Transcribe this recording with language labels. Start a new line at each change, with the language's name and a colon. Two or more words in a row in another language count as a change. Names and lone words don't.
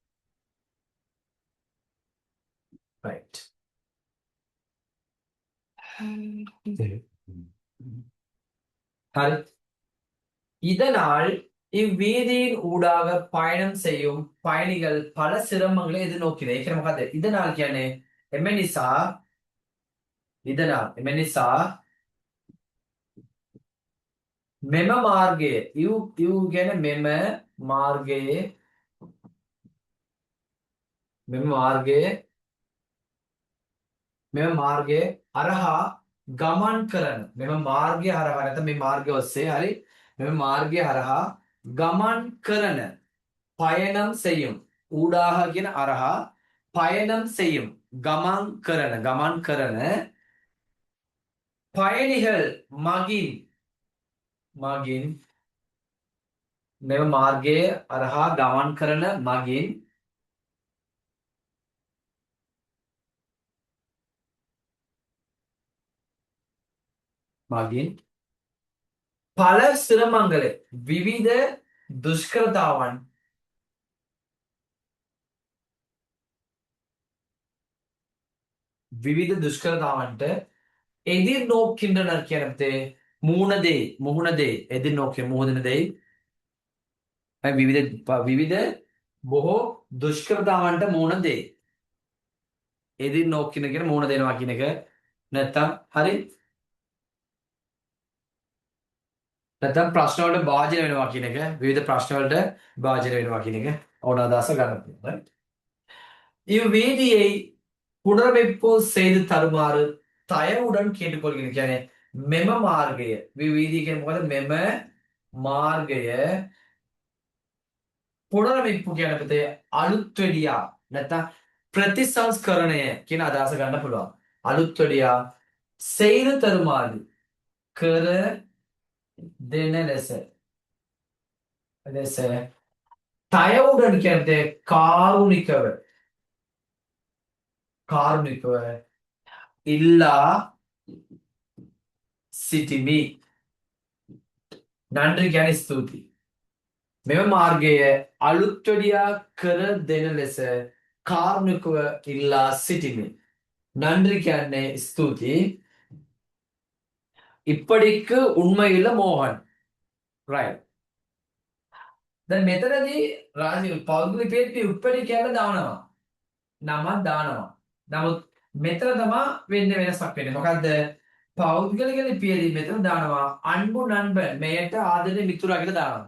Tamil: right. ஹரி இதனால் இவ்வீதியின் ஊடாக பயணம் செய்யும் பயணிகள் பல சிரமங்களை எதிர்நோக்கினர்.
Sinhala: ඒක මොකද? இதனால் කියන්නේ එම නිසා இதனால் එම නිසා මෙම මාර්ගයේ ඉව් කියන්නේ මාර්ගයේ මෙම මාර්ගයේ අරහා ගමන් කරන මෙම මාර්ගය හරහා නැත්නම් මේ මාර්ගය ඔස්සේ හරි මෙම මාර්ගය හරහා ගමන් කරන
Tamil: பயணம் செய்யும் ஊடாக
Sinhala: කියන අරහා
Tamil: பயணம் செய்யும்
Sinhala: ගමන් කරන பயணிகள் මගින් මෙම මාර්ගයේ අරහා ගමන් කරන මගින්
Tamil: பல சிரமங்களை
Sinhala: විවිධ දුෂ්කරතාවන් දුෂ්කරතාවන්ට එදිர்நோக்கின்றனர் කියනතේ මුහුණ දෙයි එදිர்நோக்கி මුහුණ දෙයි විවිධ බොහෝ දුෂ්කරතාවන්ට මුහුණ දෙයි එදිர்நோக்கிන කියන මුහුණ දෙනවා කියන එක නැත්තම් හරි නැත්තම් ප්‍රශ්න වලට භාජනය වෙනවා කියන එක විවිධ ප්‍රශ්න වලට භාජනය වෙනවා කියන එක ඕන අදහස ගන්න පුළුවන්.
Tamil: இவ்வீதியை புனரமைப்பு செய்து தருமாறு தயவுடன் கேட்டுக்கொள்கிறேன்.
Sinhala: කියන්නේ මෙම මාර්ගය විවිධ කියන්නේ මොකද? මෙම මාර්ගය පුනරமைப்பு කියන පදේ අලුත් වෙඩියා නැත්නම් ප්‍රතිසංස්කරණය කියන අදහස ගන්න පුළුවන්. අලුත් වෙඩියා
Tamil: செய்து தருமாறு
Sinhala: කර දෙන ලෙස තයවුඩන් කියන්නේ කාරුණිකව ඉල්ලා සිටිමි. නன்றி කියන්නේ ස්තුතියි. මෙම මාර්ගය අලුත් වෙඩියා කර දෙන ලෙස කාරුණිකව ඉල්ලා සිටිමි. நன்றி කියන්නේ ස්තුතියි.
Tamil: இப்படிக்கு உண்மையுள்ள மோகன்.
Sinhala: right. දැන් මෙතනදී රාජීව් පෞද්ගලික පේටි උප්පඩි කියලා දානවා. නමක් දානවා. නමුත් මෙතන තමයි වෙන්නේ වෙනසක් වෙන්නේ. මොකද්ද? පෞද්ගලික ලිපියේදී මෙතන දානවා
Tamil: அன்பு நண்பன்
Sinhala: මෙයට ආදරේ මිතුරා කියලා දානවා.